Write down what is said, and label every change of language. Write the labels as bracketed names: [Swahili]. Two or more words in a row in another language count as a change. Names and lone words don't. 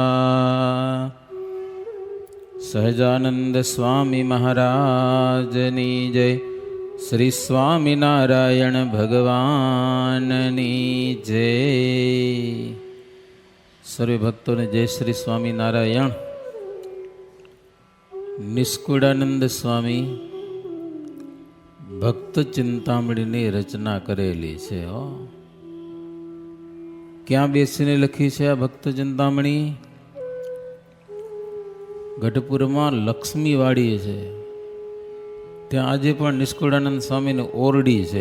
[Gujarati] સહજાનંદ સ્વામી મહારાજની જય। શ્રી સ્વામિનારાયણ ભગવાનની જય। સર્વ ભક્તો ને જય શ્રી સ્વામિનારાયણ। નિષ્કુળાનંદ સ્વામી ભક્ત ચિંતામણીની રચના કરેલી છે. ક્યાં બેસીને લખી છે આ ભક્ત ચિંતામણી? ગઢપુરમાં લક્ષ્મીવાડી છે, ત્યાં આજે પણ નિષ્કુળાનંદ સ્વામીની ઓરડી છે.